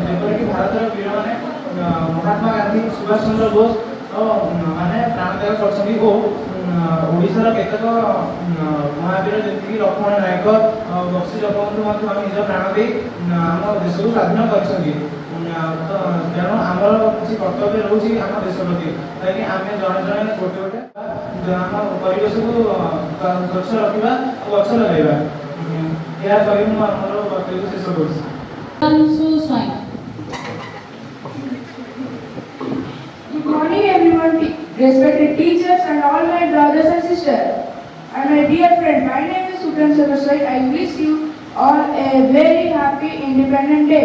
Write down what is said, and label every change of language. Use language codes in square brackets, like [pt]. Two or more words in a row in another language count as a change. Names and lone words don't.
[or] ଯେପରିକି ଭାରତର ବୀରମାନେ ମହାତ୍ମା ଗାନ୍ଧୀ, ସୁଭାଷ ଚନ୍ଦ୍ର ବୋଷ ମାନେ ପ୍ରାଣ ତ୍ୟାଗ କରିଛନ୍ତି ଓ ଓଡ଼ିଶାର କେତେକ ମହାବୀର ଯେମିତିକି ଲକ୍ଷ୍ମଣ ନାୟକ, ବକ୍ସି ଜଗବନ୍ଧୁ ମଧ୍ୟ ନିଜ ପ୍ରାଣ ଦେଇ ଆମ ଦେଶକୁ ସ୍ୱାଧୀନ କରିଛନ୍ତି। ତେଣୁ ଆମର କିଛି କର୍ତ୍ତବ୍ୟ ରହୁଛି ଆମ ଦେଶ ପ୍ରତି, କାହିଁକି ଆମେ ଜଣେ ଜଣେ ଗୋଟେ ଗୋଟେ ଆମ ପରିବେଶକୁ ସ୍ୱଚ୍ଛ ରଖିବା ଓ ଗଛ ଲଗାଇବା। ଏହା କହି ମୁଁ ଆମର ବକ୍ତବ୍ୟ ଶେଷ କରୁଛି। [en] Good morning everyone, respected teachers and all my brothers and sisters and my dear friend. My name is Sudhan Saraswat. I wish you all a very happy Independence Day.